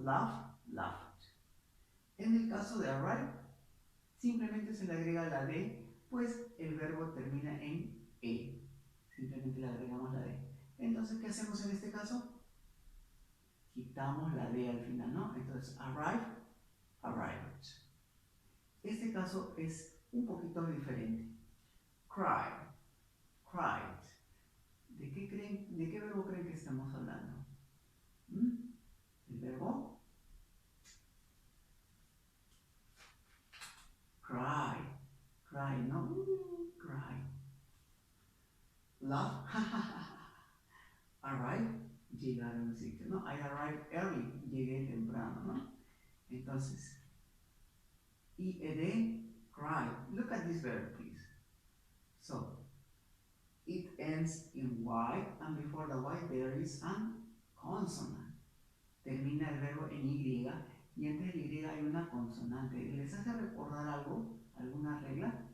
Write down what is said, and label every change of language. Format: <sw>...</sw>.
<es>Laugh, laughed. En el caso de arrive, simplemente se le agrega la d, pues el verbo termina en e. Simplemente le agregamos la d. Entonces, ¿qué hacemos en este caso? Quitamos la d al final, ¿no? Entonces, arrive, arrived. Este caso es un poquito diferente. Cry, cried. ¿De qué verbo creen que estamos hablando? El verbo cry, cry, ¿no? Cry. Love, arrive, llegar a un sitio, ¿no?</es> <en>I arrived early,</en> <es>llegué temprano, ¿no? Entonces, ed, cry.</es> <en>Look at this verb, please. So, it ends in y, and before the y there is an consonant.</en> <es>Termina el verbo en y, y antes de y hay una consonante. ¿Les hace recordar algo? ¿Alguna regla?</es>